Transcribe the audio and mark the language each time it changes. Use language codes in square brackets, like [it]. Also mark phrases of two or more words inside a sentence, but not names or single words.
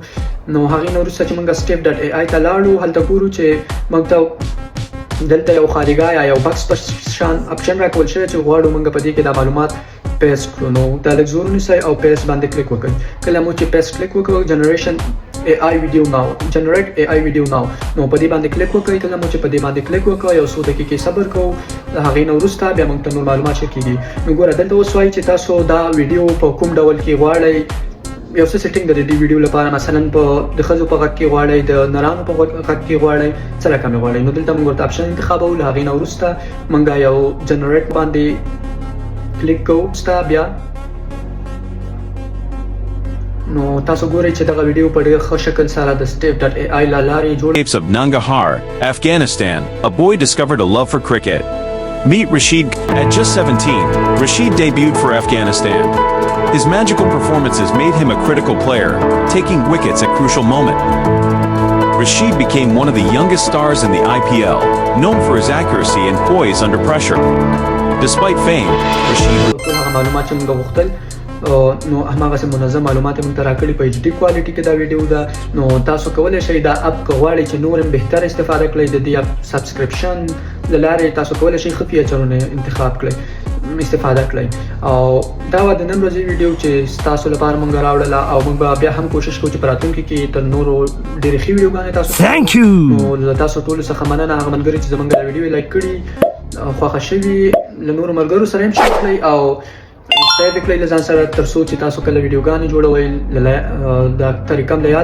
[ps] نو هغې نه وروسته چې موږ step.ai ته لاړو هلته ګورو چې موږ ته دلته یو خالیګاه یا یو بکس په شان اپشن راکول شوی چې غواړو موږ په دې کې دا معلومات پیسټ کړو. نو دا لږ زور ونیسئ او پیسټ باندې کلیک وکړئ. کله مو چې پیسټ کلیک وکړو جنریشن [en] AI video now generate AI video now [ps] نو په دې باندې کلیک وکړئ. کله مو چې په دې باندې کلیک وکړو یو څو دقیقې صبر کوو. د هغې نه وروسته بیا موږ ته نور معلومات ښه کېږي. نو ګوره دلته اوس وایي چې تاسو دا ویډیو په کوم ډول کې غواړئ. یو څه سیټینګ د دې ویډیو لپاره مثلا په د ښځو په غږ کې غواړئ، د نرانو په غږ کې غواړئ، څه رقم یې غواړئ. نو دلته موږ ورته اپشن انتخابوو. له هغې نه وروسته موږ یو جنریټ باندې کلیک کوو. بیا نو تاسو ګورئ چې دغه ویډیو په ډېر ښه شکل سره د step.ai له لارې جوړ [en] of Nangarhar, Afghanistan, a boy discovered a love for cricket. Meet Rashid. At just 17, Rashid debuted for Afghanistan. His magical performances made him a critical player, taking wickets at crucial moment. Rashid became one of the youngest stars in the IPL, known for his accuracy and poise under pressure. Despite fame, Rashid [ps] نو هماغسې منظم معلومات یې موږ ته راکړي په HD کوالټي کې دا ویډیو ده. نو تاسو کولی شئ دا اپ که غواړئ چې نور هم بهتر استفاده کړئ د دې اپ سبسکرپشن له لارې تاسو کولی شئ ښه فیچرونه انتخاب کړئ استفاده کړئ. او دا وه د نن ورځې ویډیو چې ستاسو لپاره موږ راوړله او موږ به بیا هم کوشش کوو چې په راتلونکي کې تر نورو ډېرې ښې ویډیوګانې تاسو نو له تاسو ټولو څخه مننه هغه ملګري چې زموږ دا ویډیو یې لایک کړي خوښه شوي له نورو ملګرو سره هم شیر کړئ او سیف کړئ له ځان سره تر څو چې تاسو کله ویډیوګانې جوړوئ دا طریقه هم له یاده ونه وځي.